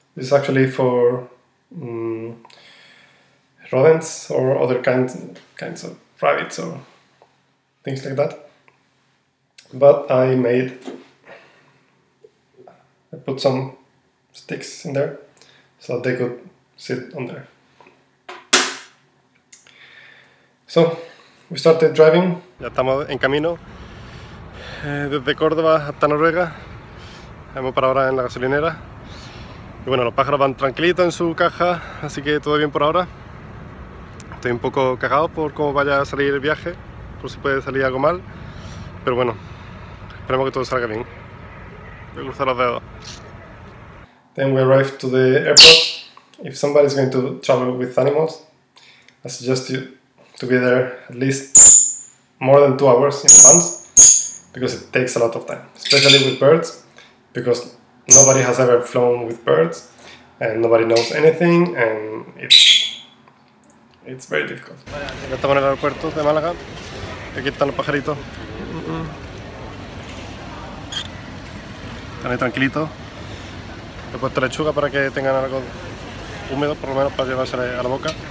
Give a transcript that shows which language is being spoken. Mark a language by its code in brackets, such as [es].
[en] This is actually for rodents or other kinds of rabbits or things like that. But I put some sticks in there so that they could sit on there. So, we started driving. [es] Ya estamos en camino desde Córdoba hasta Noruega. Hemos parado ahora en la gasolinera. Y bueno, los pájaros van tranquilitos en su caja, así que todo bien por ahora. Estoy un poco cagado por cómo vaya a salir el viaje, por si puede salir algo mal. Pero bueno, esperemos que todo salga bien. Voy a cruzar los dedos. [en] Then we arrived to the airport. If somebody is going to travel with animals, I suggest you to be there at least more than 2 hours in advance, because it takes a lot of time, especially with birds, because nobody has ever flown with birds and nobody knows anything, and it's very difficult. [es] Ya estamos en el aeropuerto de Málaga. Aquí están los pajaritos. Están ahí tranquilitos. He puesto lechuga para que tengan algo húmedo, por lo menos para llevarse a la boca.